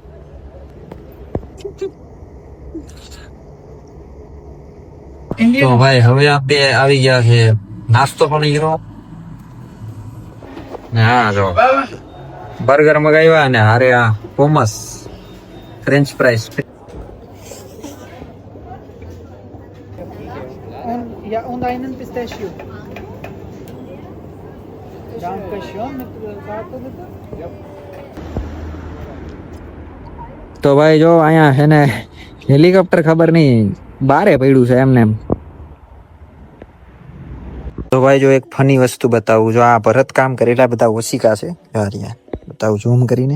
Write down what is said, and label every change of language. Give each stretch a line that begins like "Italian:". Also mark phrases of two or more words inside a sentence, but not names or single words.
Gujarati: તો ભાઈ હવે આપણે આવી ગયા છે નાસ્તો પણ કર્યો ને હા જો બર્ગર મગાવ્યા અને હારે આ પોમસ
English: French fries.
German: Ja, und einen Pistachio. Danke schön. Mit Karte bitte.
Gujarati: તો ભાઈ જો અહીંયા છે ને હેલિકોપ્ટર ખબર નહીં બારે પડ્યું છે એમને એમ. તો ભાઈ જો એક ફની વસ્તુ બતાવું. જો આ ભરત કામ કરેલા બધા ઓશિકા છે, બતાવું ઝૂમ કરીને.